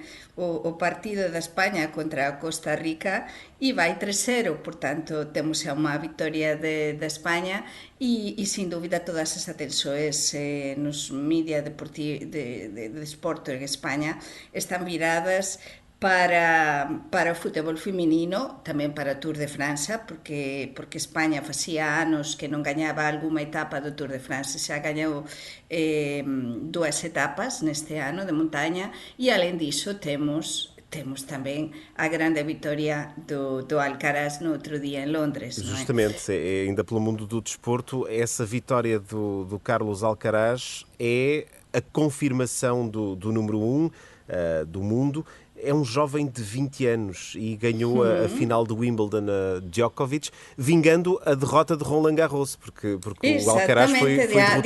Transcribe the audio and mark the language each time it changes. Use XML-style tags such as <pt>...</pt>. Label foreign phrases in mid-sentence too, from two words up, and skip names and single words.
<pt>O partido da Espanha contra a Costa Rica e vai 3-0, portanto temos uma vitória da Espanha e sem dúvida todas as atenções nos mídias de desporto em Espanha estão viradas para o futebol feminino,</pt> <gl>tamén para o Tour de França, porque España facía anos que non gañaba algunha etapa do Tour de France, xa gañou 2 etapas neste ano de montaña, e alén diso temos tamén a grande vitória do Alcaraz no outro día en Londres.</gl> <pt>Justamente, ainda pelo mundo do desporto, essa vitória do Carlos Alcaraz é a confirmação do número 1 do mundo. É um jovem de 20 anos e ganhou a final de Wimbledon a Djokovic, vingando a derrota de Roland Garros, porque o Alcaraz foi derrotado...</pt>